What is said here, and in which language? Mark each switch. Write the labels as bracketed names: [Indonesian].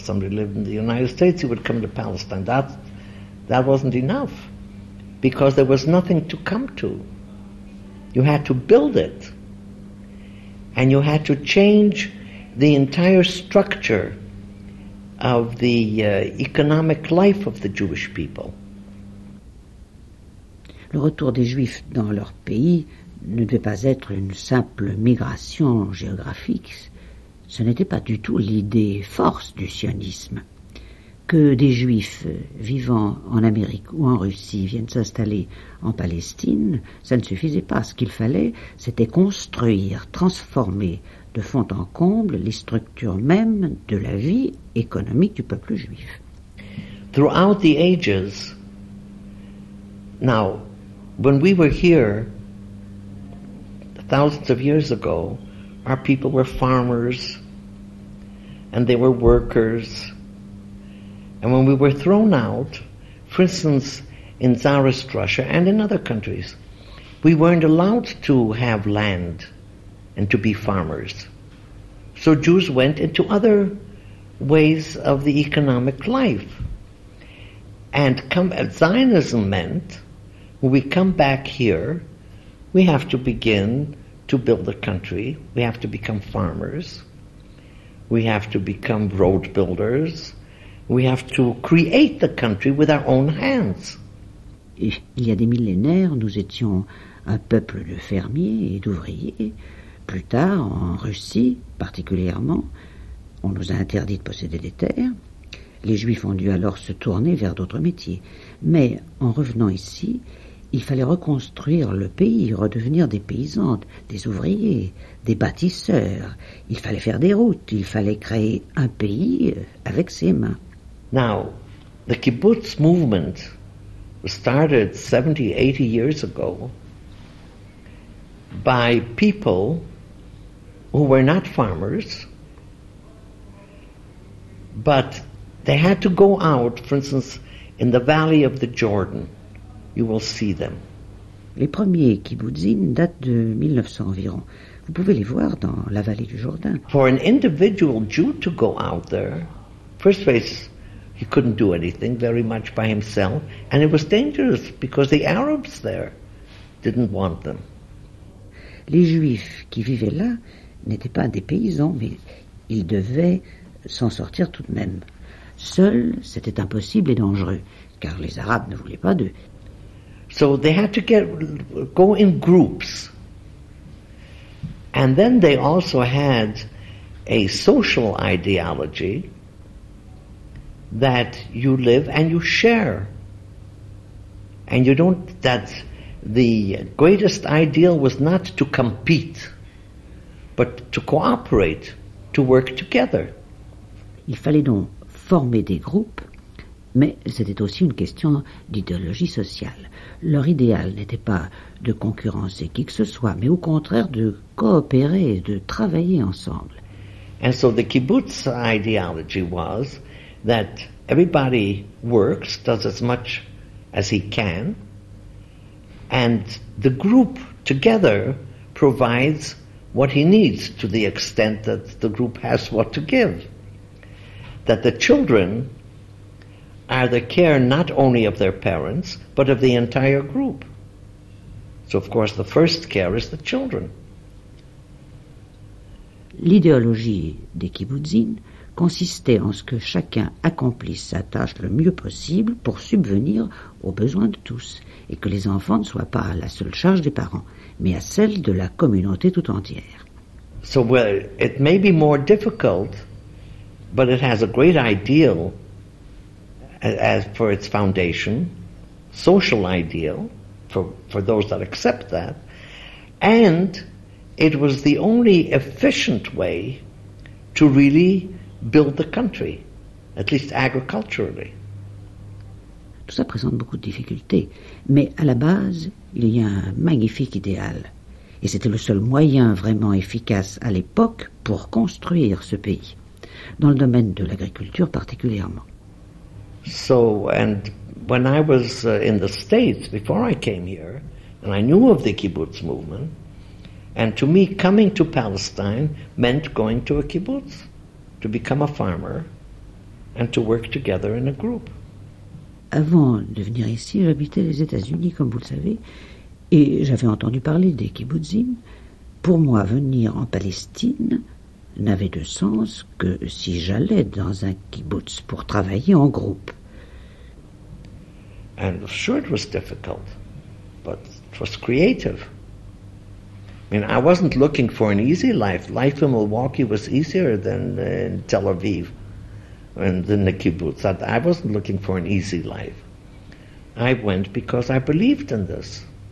[English] If somebody lived in the United States, he would come to Palestine. That wasn't enough, because there was nothing to come to. You had to build it, and you had to change the entire structure of the economic life of the Jewish people. [French] Le retour des Juifs dans leur pays ne devait pas être une simple migration géographique. Ce n'était pas du tout l'idée force du sionisme. Que des Juifs vivant en Amérique ou en Russie viennent s'installer en Palestine, ça ne suffisait pas. Ce qu'il fallait, c'était construire, transformer de fond en comble les structures mêmes de la vie économique du peuple juif. [English] Throughout the ages, now, when we were here, thousands of years ago, our people were farmers and they were workers. And when we were thrown out, for instance, in Tsarist Russia and in other countries, we weren't allowed to have land and to be farmers. So Jews went into other ways of the economic life. And Zionism meant when we come back here, we have to begin to build a country, we have to become farmers, we have to become road builders, we have to create the country with our own hands. [French] Et il y a des millénaires, nous étions un peuple de fermiers et d'ouvriers. Plus tard, en Russie particulièrement, on nous a interdit de posséder des terres. Les Juifs ont dû alors se tourner vers d'autres métiers. Mais en revenant ici, il fallait reconstruire le pays, redevenir des paysans, des ouvriers, des bâtisseurs. Il fallait faire des routes, il fallait créer un pays avec ses mains. [English] Now, the kibbutz movement started 70, 80 years ago by people who were not farmers, but they had to go out, for instance, in the valley of the Jordan. You will see them. [French] Les premiers kibbutzim datent de 1900 environ. Vous pouvez les voir dans la vallée du Jourdain. [English] For an individual Jew to go out there, first place, he couldn't do anything very much by himself, and it was dangerous because the Arabs there didn't want them. [French] Les Juifs qui vivaient là n'étaient pas des paysans, mais ils devaient s'en sortir tout de même. Seul, c'était impossible et dangereux, car les Arabes ne voulaient pas d'eux. [English] So they had to go in groups. And then they also had a social ideology that you live and you share. And you don't, that the greatest ideal was not to compete, but to cooperate, to work together. [French] Il fallait donc former des groupes, mais c'était aussi une question d'idéologie sociale. Leur idéal n'était pas de concurrencer qui que ce soit, mais au contraire de coopérer et de travailler ensemble. [English] And so the kibbutz ideology was that everybody works, does as much as he can, and the group together provides what he needs to the extent that the group has what to give. That the children are the care not only of their parents, but of the entire group. So of course the first care is the children. [French] L'idéologie des kibbutzim consistait en ce que chacun accomplisse sa tâche le mieux possible pour subvenir aux besoins de tous, et que les enfants ne soient pas à la seule charge des parents, mais à celle de la communauté tout entière. [English] So well, it may be more difficult, but it has a great ideal as for its foundation, social ideal, for those that accept that, and it was the only efficient way to really build the country, at least agriculturally. [French] Tout ça présente beaucoup de difficultés, mais à la base, il y a un magnifique idéal, et c'était le seul moyen vraiment efficace à l'époque pour construire ce pays, dans le domaine de l'agriculture particulièrement. [English] So, and when I was in the States, before I came here, and I knew of the kibbutz movement, and to me, coming to Palestine meant going to a kibbutz, to become a farmer, and to work together in a group. [French] Avant de venir ici, j'habitais les États-Unis, comme vous le savez, et j'avais entendu parler des kibbutzim. Pour moi, venir en Palestine n'avait de sens que si j'allais dans un kibbutz pour travailler en groupe. [English] And sure, it was difficult, but it was creative. I mean, I wasn't looking for an easy life. Life in Milwaukee was easier than in Tel Aviv and than the kibbutz. I wasn't looking for an easy life. I went because I believed in this.